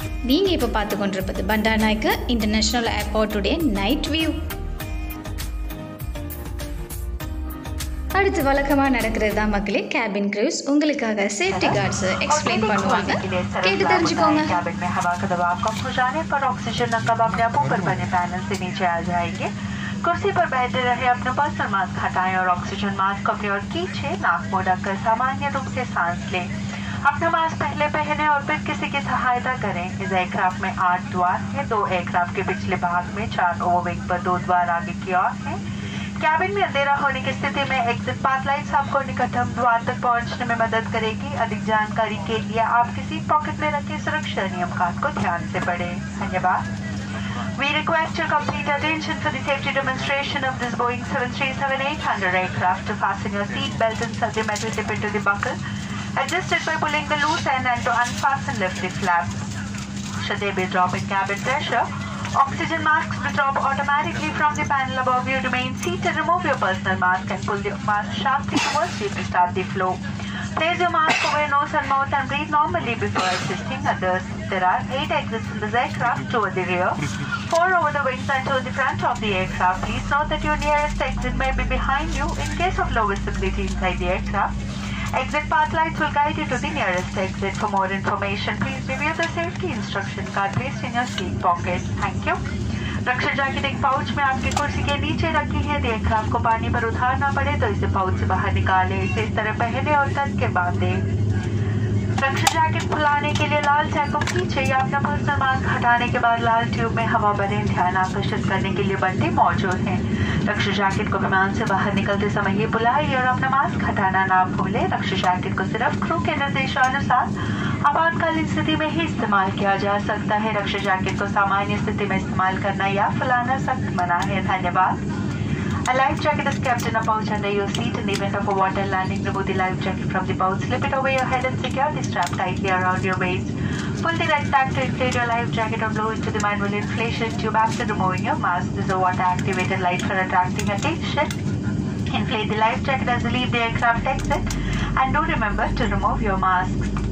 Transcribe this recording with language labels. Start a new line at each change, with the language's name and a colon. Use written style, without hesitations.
Tamil: நீங்கள் இப்போ பார்த்து கொண்டிருப்பது பண்டாரநாயக்க இன்டர்நேஷ்னல் ஏர்போர்ட்டுடைய நைட் வியூ. அடுத்து வழக்கமாக நடக்கிறது தான் மக்களே cabin cruise. उंगलिकागा safety guards explain பண்ணுவாங்க, கேட்டு தெரிஞ்சுக்கோங்க.
Hindi: कैबिन में हवा का दबाव कम हो जाने पर ऑक्सीजन नकब अपने आप ऊपर बने पैनल से नीचे आ जाएंगे. कुर्सी पर बैठे रहे अपना पर्सनल मास्क हटाएं और ऑक्सीजन मास्क अपनी ओर खींचे. नाक मुंह ढककर सामान्य रूप से सांस लें. अपना मास्क पहले पहने और फिर किसी की सहायता करें. इस एयरक्राफ्ट में 8 द्वार हैं. 2 एयरक्राफ्ट के पिछले भाग में 4 ओवरविंग पर 2 द्वार आगे की ओर हैं. कैबिन में अंधेरा होने की स्थिति में एग्जिट पाथ लाइट्स आपको निकटतम द्वार तक पहुंचने में मदद करेगी. अधिक जानकारी के लिए आपकी सीट पॉकेट में रखे सुरक्षा नियम कानून को ध्यान से पढ़ें. धन्यवाद.
English: We request your complete attention for the safety demonstration of this Boeing 737-800 aircraft. To fasten your seat belt, insert the metal tip into the buckle. Adjust it by pulling the loose end and to unfasten, lift the flaps. Should there be a drop in cabin pressure, oxygen masks will drop automatically from the panel above you. Remain seated, remove your personal mask and pull the mask sharply towards you to start the flow. Place your mask over your nose and mouth and breathe normally before assisting others. There are 8 exits in this aircraft, 2 at the rear, 4 over the wings and 2 at the front of the aircraft. Please note that your nearest exit may be behind you in case of low visibility inside the aircraft. Exit path lights will guide you to the nearest exit. For more information, please review the safety instruction card placed in your seat pocket. Thank you.
Hindi: Raksha jacket एक pouch में आपकी कुर्सी के नीचे रखी है. Aircraft को पानी पर उतारना पड़े तो इसे पाउच से बाहर निकालें. इसे इस तरह पहने और तन के बांधें. रक्षा जैकेट खुलाने के लिए लाल टैग को खींचे या अपना पर्सनल मास्क हटाने के बाद लाल ट्यूब में हवा भरें. ध्यान आकर्षित करने के लिए बंटे मौजूद हैं. रक्षा जैकेट को विमान से बाहर निकलते समय ही बुलाइए और अपना मास्क हटाना ना भूलें. रक्षा जैकेट को सिर्फ क्रू के निर्देशानुसार आपातकालीन स्थिति में ही इस्तेमाल किया जा सकता है. रक्षा जैकेट को सामान्य स्थिति में इस्तेमाल करना या फैलाना सख्त मना है. धन्यवाद.
English: A life jacket is kept in a pouch under your seat. In the event of a water landing, remove the life jacket from the pouch, slip it over your head and secure the strap tightly around your waist. Pull the red tag to inflate your life jacket or blow into the manual inflation tube after removing your mask. This is a water-activated light for attracting attention. Inflate the life jacket as you leave the aircraft exit, and do remember to remove your masks.